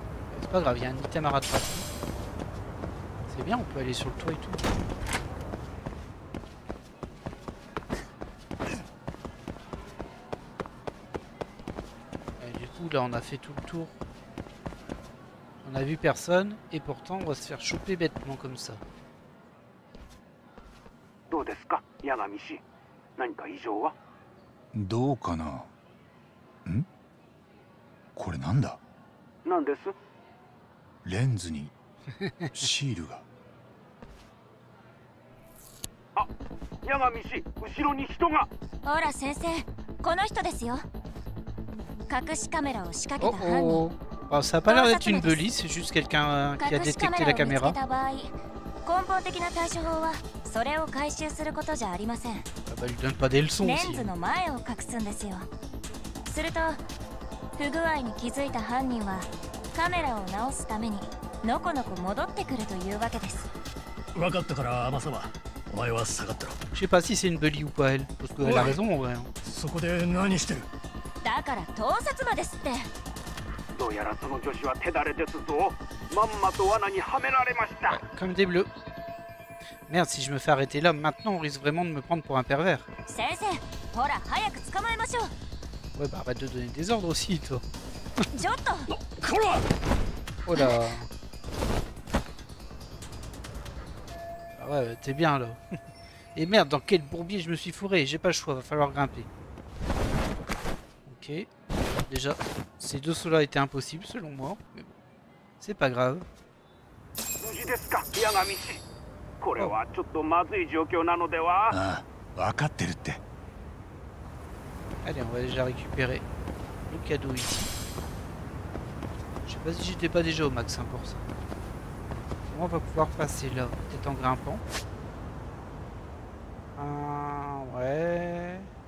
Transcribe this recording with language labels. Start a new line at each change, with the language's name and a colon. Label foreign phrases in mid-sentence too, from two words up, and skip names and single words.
French: C'est pas grave, il y a un item à rattraper. C'est bien, on peut aller sur le toit et tout. Et du coup, là, on a fait tout le tour. On a vu personne, et pourtant, on va se faire choper bêtement comme ça.
Japanese: どうですか、八神氏。何か異常は？どうかな。ん？これなんだ？何です？レンズにシールが。あ、八神氏、後ろに人が。ほら先生、この人ですよ。隠しカメラを仕掛 Oh けた犯人。 oh.
French: Ah, ça a pas l'air d'être une bully, c'est juste quelqu'un qui a
Japanese: 隠しカ
French: détecté
Japanese: メ
French: la
Japanese: ラを見つけ
French: caméra.
Japanese: た場合、根本的な対処法はそれを回収することじゃありません。
French: Ah bah, lui donne pas des leçons
Japanese: レン
French: aussi.
Japanese: ズの前を隠すんですよ。すると不具合に気づいた犯人はカメラを直すためにのこのこ戻ってくるというわけです。分かったから天沢、お前は下がってろ。
French: Je sais pas si c'est une bully ou pas elle, parce qu'elle a raison en vrai. Hein.
Japanese: そこで何してる？だから盗撮魔ですって。どうやらその女子は手だれですぞ。まんまと罠にはめられました。
French: Comme des bleus. Merde, si je me fais arrêter là, maintenant on risque vraiment de me prendre pour un pervers.
Japanese: 先生、ほら早く捕まえましょう。
French: Ouais, bah arrête de donner des ordres aussi, toi.
Japanese: ちょっと。
French: Oh là. Ah ouais, t'es bien là. Et merde, dans quel bourbier je me suis fourré? J'ai pas le choix, va falloir grimper. Ok. Déjà, ces deux sauts là étaient impossibles selon moi. Mais bon, c'est pas grave.
Japanese: 無事ですか、八神氏。これはちょっとまずい状況なのでは？ああ、分かってるって。
French: Allez, on va déjà récupérer le cadeau ici. Je sais pas si j'étais pas déjà au max hein, pour ça. On va pouvoir passer là, peut-être en grimpant. Ouais.